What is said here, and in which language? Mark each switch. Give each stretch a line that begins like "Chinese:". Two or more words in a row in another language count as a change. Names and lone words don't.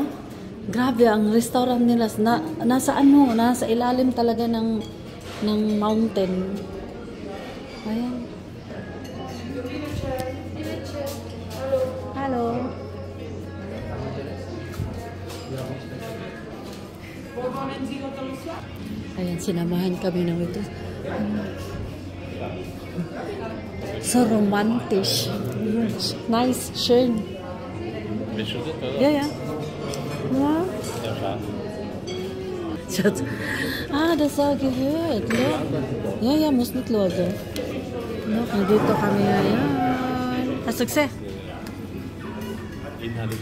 Filipino: Grabe ang restaurant nila nasa ano, nasa ilalim talaga ng mountain. Ayan. Hello. Ayan, sinamahan kami ng ito.
German: So romantisch. Nice, schön. Ja, ja. Ja. Schatz. Das war gehört. Ja, ja, muss nicht schauen.
Filipino: Nandito kami ngayon.
German: Hast du gesehen?